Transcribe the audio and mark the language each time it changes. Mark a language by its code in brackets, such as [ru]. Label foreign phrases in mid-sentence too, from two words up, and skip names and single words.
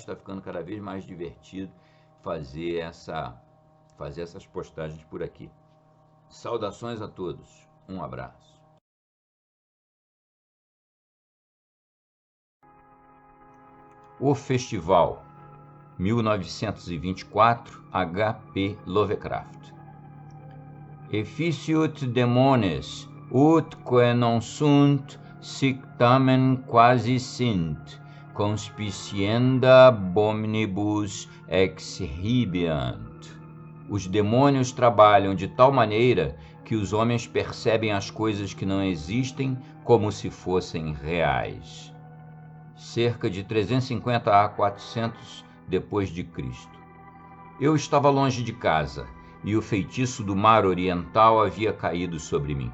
[pt] Está ficando cada vez mais divertido fazer essas postagens por aqui. Saudações a todos. Um abraço. O Festival 1924, H.P. Lovecraft. [la] Efficiut demones, ut quae non sunt, sic tamen quasi sint, conspicienda abominibus exhibiant. [pt] Os demônios trabalham de tal maneira que os homens percebem as coisas que não existem como se fossem reais. Cerca de 350 a 400 depois de Cristo. Eu estava longe de casa, e o feitiço do mar oriental havia caído sobre mim.